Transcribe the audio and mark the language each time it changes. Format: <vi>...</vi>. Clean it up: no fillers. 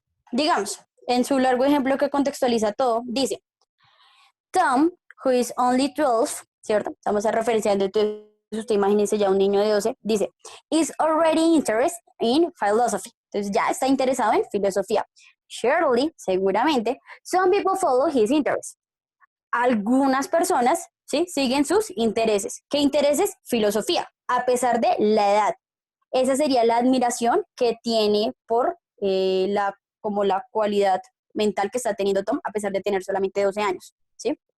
<es>Digamos, en su largo ejemplo que contextualiza todo, dice, Tom,</es> <en>who is only 12,</en> <es>¿cierto? Estamos referenciando, entonces usted imagínese ya un niño de 12, dice,</es> <en>is already interested in philosophy.</en> <es>Entonces ya está interesado en filosofía.</es> <en>Surely,</en> <es>seguramente,</es> <en>some people follow his interests.</en> <es>Algunas personas, ¿sí?, siguen sus intereses. ¿Qué intereses? Filosofía, a pesar de la edad. Esa sería la admiración que tiene por como la cualidad mental que está teniendo Tom, a pesar de tener solamente 12 años, ¿sí?</es>